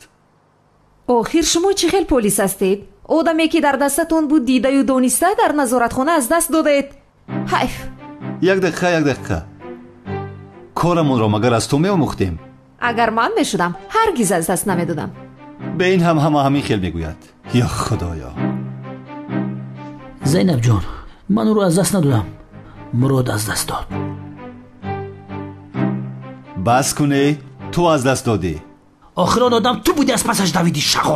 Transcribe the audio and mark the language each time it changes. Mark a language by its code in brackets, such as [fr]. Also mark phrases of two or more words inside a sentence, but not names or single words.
[tg] охир шумо чӣ хел полис ҳастед? одаме ки дар дастатон буд дидаю дониста дар назоратхона аз даст додед. ҳайф. як дақиқа корамонро магар аз ту меомӯхтем? агар ман мешудам ҳаргиз аз даст намедодам. [fa] به این هم همین خیل میگوید. یا خدایا. زینب جان من او رو از دست ندادم، مراد از دست داد. بس کنه، تو از دست دادی. آخر آن آدم تو بودی از پسش دویدی شغال.